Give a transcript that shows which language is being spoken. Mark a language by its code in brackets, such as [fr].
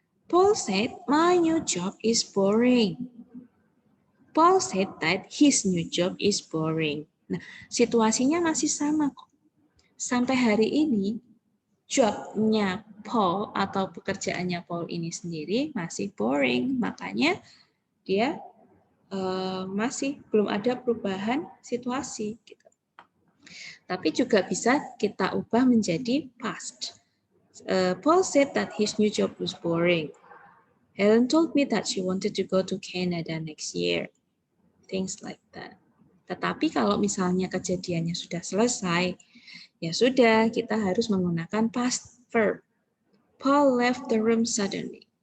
[en] Paul said, my new job is boring. Paul said that his new job is boring. [id] Nah, situasinya masih sama kok. Sampai hari ini, job-nya Paul atau pekerjaannya Paul ini sendiri masih boring. Makanya dia masih belum ada perubahan situasi. Gitu. Tapi juga bisa kita ubah menjadi past. [en] Paul said that his new job was boring. Helen told me that she wanted to go to Canada next year. Things like that. [id] Tetapi kalau misalnya kejadiannya sudah selesai, ya sudah, kita harus menggunakan past verb. [en] Paul left the room suddenly.